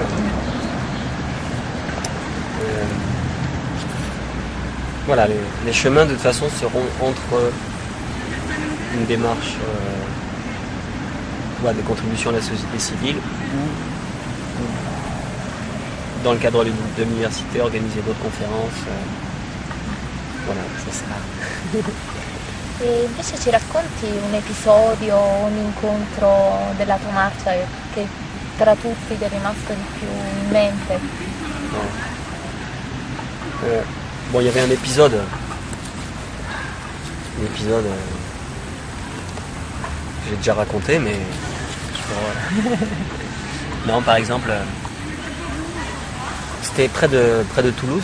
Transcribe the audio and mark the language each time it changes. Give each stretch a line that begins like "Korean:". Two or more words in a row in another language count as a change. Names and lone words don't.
French: Voilà, les chemins de toute façon seront entre une démarche de contribution à la société civile ou dans le cadre de l'université organiser d'autres conférences. Voilà, ça sera.
Italian: E invece ci racconti un episodio, un incontro della tua marcia che tra tutti ti è rimasto di più in mente?
French: Bon, il y avait un épisode que j'ai déjà raconté, mais non, par exemple, c'était près de Toulouse.